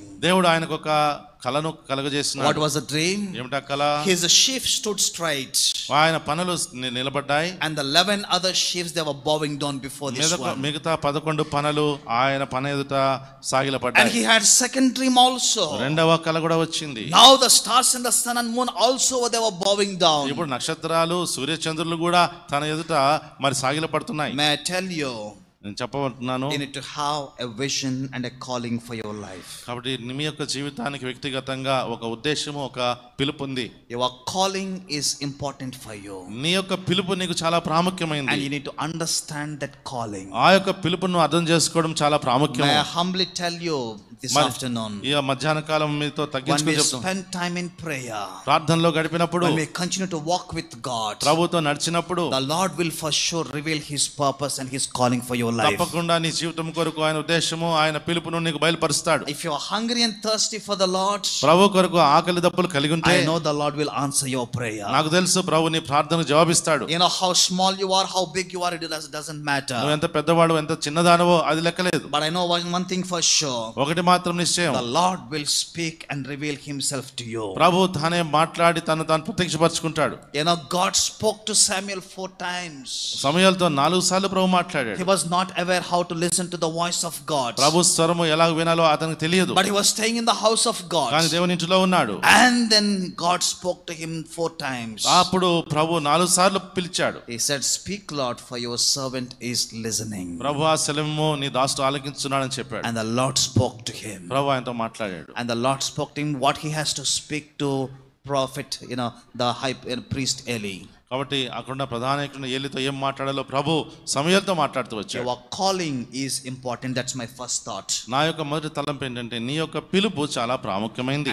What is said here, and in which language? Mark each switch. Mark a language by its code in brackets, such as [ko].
[te] దేవుడు ఆయనకు ఒక కలను కలుగజేస్తున్నాడు. [en] What was the dream? [te] ఏమిటా కల? [en] His sheep stood straight. [te] ఆయన పనులు నిలబడ్డాయి. [en] And the 11 other sheep, they were bowing down before this one. [te] మిగతా 11 పనులు ఆయన పన ఎదుట [en] And [te] సాగిలపడ్డాయి. [en] he had second dream also. [te] రెండవ కల కూడా వచ్చింది. [en] Now the stars and the sun and moon also, they were bowing down. [te] ఇప్పుడు నక్షత్రాలు సూర్య చంద్రులు కూడా తన ఎదుట మరి సాగిలపడుతున్నాయి. [en] May I tell you, [te] నేను చెప్పబోతున్నాను, [en] you need to have a vision and a calling for your life. [te] కాబట్టి మీ యొక్క జీవితానికి వ్యక్తిగతంగా ఒక ఉద్దేశము, ఒక పిలుపు ఉంది. [en] Your calling is important for you. [te] నీ యొక్క పిలుపు నీకు చాలా ప్రాముఖ్యమైనది. [en] And you need to understand that calling. [te] ఆ యొక్క పిలుపును అర్థం చేసుకోవడం చాలా ప్రాముఖ్యం. [en] May I humbly tell you this afternoon, [te] ఈ మధ్యాహ్న కాలం మీతో [en] when [te] తగ్గించుకొని [en] we [te] చెప్తాం. [en] spend time in prayer, [te] ప్రార్థనలో గడిపినప్పుడు, [en] when we continue to walk with God, [te] ప్రభుతో నడిచినప్పుడు, [en] the Lord will for sure reveal His purpose and His calling for your life. [te] తప్పకుండా నీ జీవితం కొరకు ఆయన ఉద్దేశము, ఆయన పిలుపును నీకు బయలుపరుస్తాడు. [en] If you are hungry and thirsty for the Lord, [te] ప్రభు కొరకు ఆకలి దప్పులు కలిగి ఉంటే, [en] I know the Lord will answer your prayer. [te] నాకు తెలుసు ప్రభు నీ ప్రార్థనకు జవాబిస్తాడు. [en] How small you are, how big you are, it doesn't matter. [te] నువ్వు ఎంత పెద్దవాడు, ఎంత చిన్నదానవో అది లెక్కలేదు. [en] But I know one thing for sure. [te] ఒకటి మాత్రం నిశ్చయం, [en] The Lord will speak and reveal Himself to you. [te] ప్రభు తానే మాట్లాడి తను తాను ప్రత్యక్షపరచుకుంటాడు. [en] God spoke to Samuel 4 times. [te] సమూయేలుతో 4 సార్లు ప్రభు మాట్లాడాడు. [en] He was not aware how to listen to the voice of God. [te] ప్రభు స్వరము ఎలా వినాలో అతనికి తెలియదు. [en] But he was staying in the house of God. [te] కానీ దేవుని ఇంటిలో ఉన్నాడు. [en] And then God spoke to him 4 times. [te] అప్పుడు ప్రభు 4 సార్లు పిలిచాడు. [en] He said, "Speak, Lord, for your servant is listening." [te] ప్రభువా సెలము, నీ దాసుడు ఆలకించున్నాడని చెప్పాడు. [en] And the Lord spoke to him. [te] ప్రభు ఆయనతో మాట్లాడాడు. [en] And the Lord spoke to him what he has to speak to prophet, the high priest Eli. [te] కాబట్టి అక్కడ ప్రధాన యాజకుడు ఏలీతో ఏం మాట్లాడాలో ప్రభు సమూయేలుతో మాట్లాడుతూ వచ్చాడు. [en] Your calling is important. That's my first thought. [te] నా యొక్క మొదటి తలంపు ఏంటంటే నీ యొక్క పిలుపు చాలా ప్రాముఖ్యమైనది.